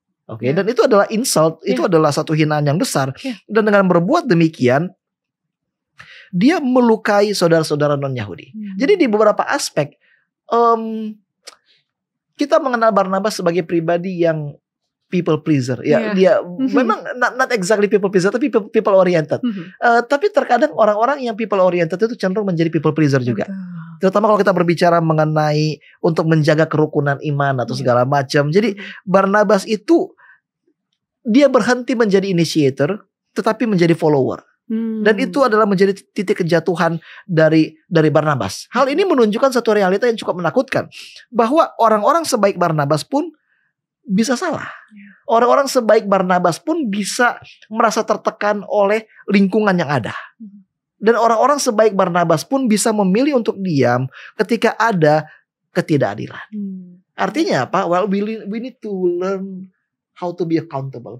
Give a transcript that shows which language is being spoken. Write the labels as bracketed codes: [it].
[id] Oke, dan itu adalah insult, itu adalah satu hinaan yang besar. Dan dengan berbuat demikian dia melukai saudara-saudara non-Yahudi. Jadi di beberapa aspek kita mengenal Barnabas sebagai pribadi yang people pleaser. Ya, dia memang [en] not exactly people pleaser, [id] tapi people oriented. Tapi terkadang orang-orang yang people oriented itu cenderung menjadi people pleaser juga. Terutama kalau kita berbicara mengenai untuk menjaga kerukunan iman atau segala macam. Jadi Barnabas itu dia berhenti menjadi initiator, tetapi menjadi follower. Dan itu adalah menjadi titik kejatuhan dari Barnabas. Hal ini menunjukkan satu realita yang cukup menakutkan, bahwa orang-orang sebaik Barnabas pun bisa salah. Orang-orang sebaik Barnabas pun bisa merasa tertekan oleh lingkungan yang ada. Dan orang-orang sebaik Barnabas pun bisa memilih untuk diam ketika ada ketidakadilan. Artinya apa? [en] Well, we need to learn how to be accountable.